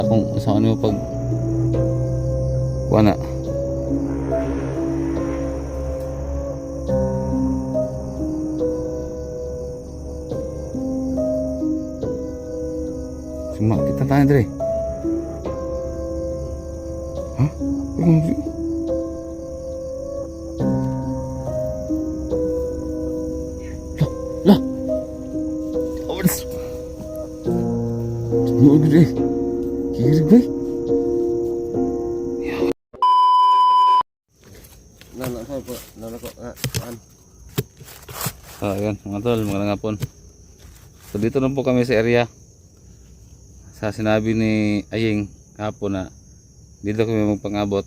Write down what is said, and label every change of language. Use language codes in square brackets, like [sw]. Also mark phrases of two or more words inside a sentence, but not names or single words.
[tl] kung sa ano pag wala. [id] Cuma kita tanya dre. Hah? Lah. Awas. Semua gede. Kiri gue. [tl] Ayan mga tol, magandang hapon. So dito na po kami sa area. Sa sinabi ni Aying kahapon na dito kami magpangabot.